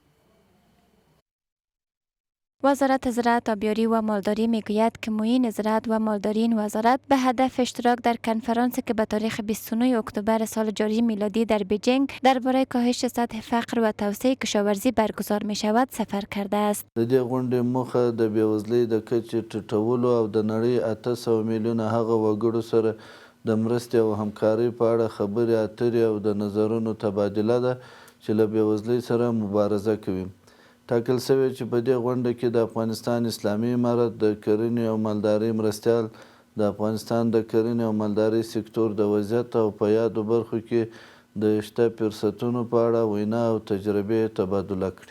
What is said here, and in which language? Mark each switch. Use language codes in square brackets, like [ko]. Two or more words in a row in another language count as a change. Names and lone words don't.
[fa] وزارت زراعت، آبیاری و مالداری میگوید که معین زراعت و مالداری این وزارت به هدف اشتراک در کنفرانسی که به تاریخ 29 اکتبر سال جاری میلادی در بیجینگ درباره کاهش سطح فقر و توسعه کشاورزی برگزار می شود سفر کرده است. [ps] د دې غونډې موخه د بېوزلۍ د کچې ټیټولو او د نړۍ 800 میلیونه هغه وګړو سره د مرستې او همکارۍ په اړه خبرې اترې او د نظرونو تبادله ده چې له بېوزلۍ سره مبارزه کوي. ټاکل شوی چې په دې غونډه کې د افغانستان اسلامي امارت د کرنې او مالدارۍ مرستیال د افغانستان د کرنې او مالدارۍ سکتور د وضعیت او په یادو برخو کې د شته فرصتونو په اړه وینا او تجربې تبادله کړي.